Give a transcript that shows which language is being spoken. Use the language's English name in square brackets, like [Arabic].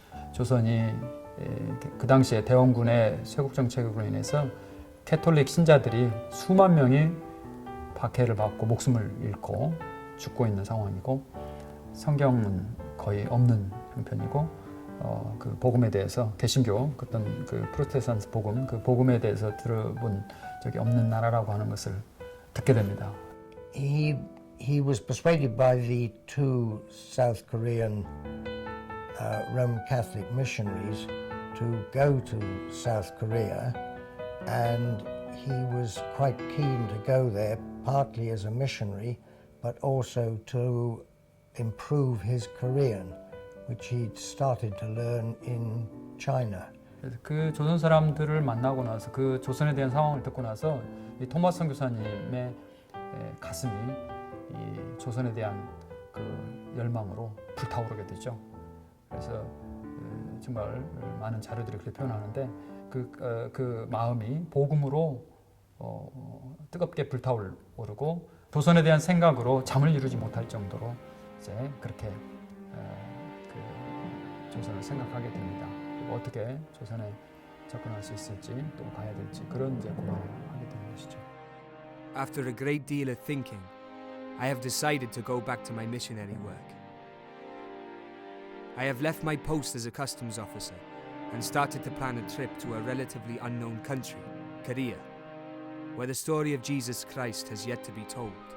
[Korean] 조선이 그 당시에 대원군의 쇄국 정책으로 인해서 캐톨릭 신자들이 수만 명이 박해를 받고 목숨을 잃고 죽고 있는 상황이고 성경은 거의 없는 형편이고 그 복음에 대해서 개신교 어떤 그 프로테스탄트 복음 그 복음에 대해서 들어본 적이 없는 나라라고 하는 것을 듣게 됩니다. [English] He was persuaded by the two South Korean Roman Catholic missionaries to go to South Korea, and he was quite keen to go there, partly as a missionary, but also to improve his Korean, which he'd started to learn in China. [Korean] 그 조선 사람들을 만나고 나서 그 조선에 대한 상황을 듣고 나서 이 토마스 선교사님의 가슴이 이 조선에 대한 그 열망으로 불타오르게 되죠. 그래서 정말 많은 자료들이 그렇게 표현하는데 그 마음이 복음으로 뜨겁게 불타오르고 조선에 대한 생각으로 잠을 이루지 못할 정도로 이제 그렇게 그 조선을 생각하게 됩니다. 그리고 어떻게 조선에 접근할 수 있을지 또 가야 될지 그런 이제 고민을 하게 되는 것이죠. [English] After a great deal of thinking, I have decided to go back to my missionary work. I have left my post as a customs officer and started to plan a trip to a relatively unknown country, Korea, where the story of Jesus Christ has yet to be told.